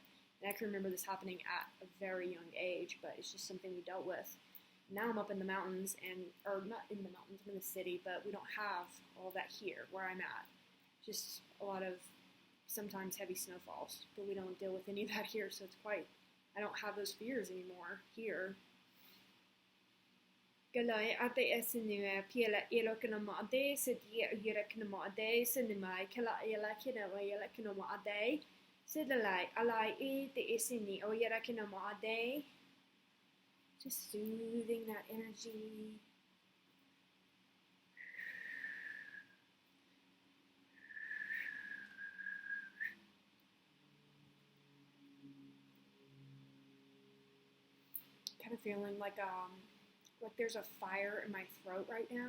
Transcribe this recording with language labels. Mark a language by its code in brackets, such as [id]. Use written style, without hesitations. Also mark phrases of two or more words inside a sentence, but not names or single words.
[en] And I can remember this happening at a very young age, but it's just something we dealt with. Now I'm up in the mountains, or not in the mountains, I'm in the city, but we don't have all that here where I'm at. Just a lot of sometimes heavy snowfalls, but we don't deal with any of that here, so I don't have those fears anymore here. Galai ate esinue piela elo kina mo ade sedi yera kina mo ade sinimai kala ela kina wa yela kina mo ade sedalai alai e te esini o yera kina mo ade. Just soothing that energy. Kind of feeling like there's a fire in my throat right now.